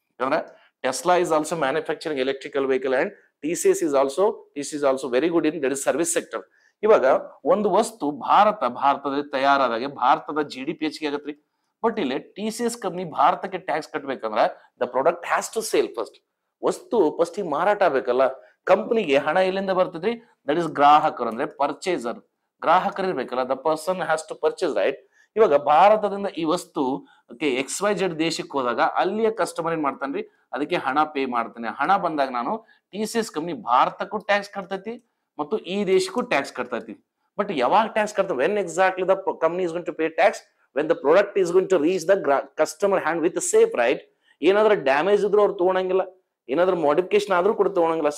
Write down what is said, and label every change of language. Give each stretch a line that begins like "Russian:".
English: ಯಾಕಂದ್ರೆ Tesla is also manufacturing electrical vehicle and TCS is also very good in that is service sector.
Kannada: ಇವಾಗ ಒಂದು ವಸ್ತು ಭಾರತದಲ್ಲಿ ತಯಾರಾದಾಗೆ ಭಾರತದ GDP ಹೆಚ್ಚಿಗೆ ಆಗತ್ರಿ. ಬಟ್ ಇಲ್ಲಿ TCS ಕಂಪ್ನಿ ಭಾರತಕ್ಕೆ tax ಕಟ್ಬೇಕಂದ್ರ
English: The product has to sale first.
Kannada: ವಸ್ತು ಫಸ್ಟ್ ಮಾರಾಟ ಆಗ್ಬೇಕಲ್ಲ. ಕಂಪನಿಗೆ ಹಣ ಎಲ್ಲಿಂದ ಬರ್ತದ್ರಿ? ದಟ್ ಇಸ್ ಗ್ರಾಹಕರು, ಅಂದ್ರೆ ಪರ್ಚೇಸರ್. ಗ್ರಾಹಕರು ಇರ್ಬೇಕಲ್ಲ,
English: The person has to purchase, right?
Kannada: ಇವಾಗ ಭಾರತದಿಂದ ಈ ವಸ್ತು XYZ ದೇಶಕ್ಕೆ ಹೋದಾಗ ಅಲ್ಲಿಯ ಕಸ್ಟಮರ್ ಏನ್ ಮಾಡ್ತಾನ್ರಿ, ಅದಕ್ಕೆ ಹಣ ಪೇ ಮಾಡ್ತಾನೆ. ಹಣ ಬಂದಾಗ ನಾನು TCS ಕಂಪ್ನಿ ಭಾರತಕ್ಕೂ ಟ್ಯಾಕ್ಸ್ ಕಟ್ತೈತಿ ಮತ್ತು ಈ ದೇಶಕ್ಕೂ ಟ್ಯಾಕ್ಸ್ ಕಟ್ತೈತಿ.
English: but
Kannada: ಯಾವಾಗ ಟ್ಯಾಕ್ಸ್ ಕಟ್ತಾರೆ?
English: When exactly the company is going to pay tax? when the product is going to reach the customer hand with safe, right?
Kannada: ಏನಾದ್ರೂ ಡ್ಯಾಮೇಜ್ ಇದ್ರೂ ಅವ್ರು ತಗೊಳಂಗಿಲ್ಲ, ಏನಾದ್ರೂ ಮಾಡಿಫಿಕೇಶನ್ ಆದ್ರೂ ಕೂಡ ತಗೊಳಂಗಿಲ್ಲ.